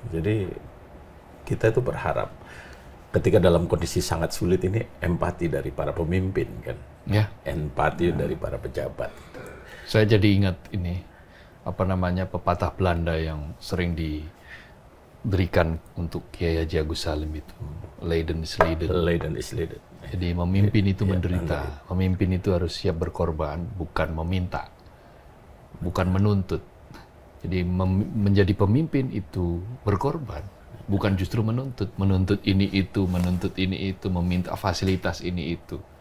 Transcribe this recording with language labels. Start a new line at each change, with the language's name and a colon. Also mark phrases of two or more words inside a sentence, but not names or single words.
Indonesian: Jadi kita itu berharap ketika dalam kondisi sangat sulit ini empati dari para pemimpin kan. Ya. Empati dari para pejabat. Saya jadi ingat ini, pepatah Belanda yang sering diberikan untuk Kiai Haji Agus Salim itu.
Dutch: Leiden is leiden. Leiden is leiden.
Indonesian: Jadi memimpin itu menderita. Memimpin itu harus siap berkorban, bukan meminta. Bukan menuntut. Jadi menjadi pemimpin itu berkorban. Bukan justru menuntut. Menuntut ini itu, meminta fasilitas ini itu.